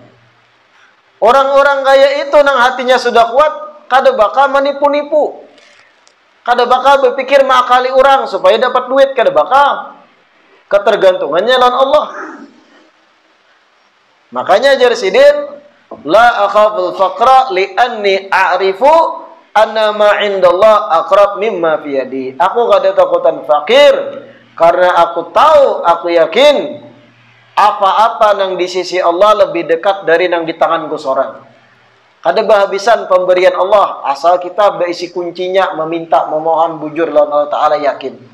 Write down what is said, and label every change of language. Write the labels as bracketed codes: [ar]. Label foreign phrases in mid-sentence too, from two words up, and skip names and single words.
[bjn] Orang-orang kaya itu nang hatinya sudah kuat, kada bakal menipu-nipu. Kada bakal berpikir mengakali orang supaya dapat duit, kada bakal. Ketergantungannya lawan Allah. Makanya jar sidin, [ar] لا أخاف الفقر لأني أعرف أن ما عند الله أقرب مما في يدي. [bjn] Aku kada takutan fakir karena aku tahu, aku yakin apa-apa nang di sisi Allah lebih dekat dari nang di tanganku seorang. Kada berhabisan pemberian Allah asal kita berisi kuncinya, meminta, memohon bujur lawan Allah Ta'ala, yakin.